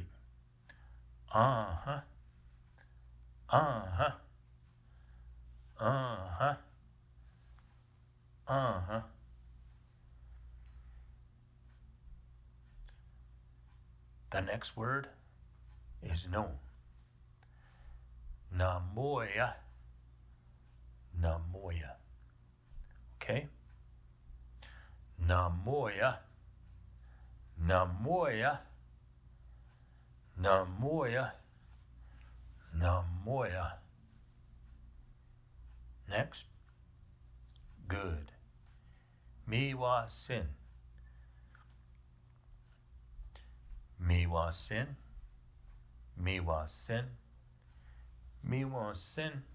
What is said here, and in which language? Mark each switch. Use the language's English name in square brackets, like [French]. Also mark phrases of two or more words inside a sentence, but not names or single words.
[English] Uh-huh. Uh-huh. Uh-huh. Uh-huh. The next word is no. [Cree] Namoya. Namoya. Okay? Namoya. Namoya. Namoya. Namoya. [English] Next. [Cree] Good. Miwasin. Miwasin. Miwasin. Miwasin.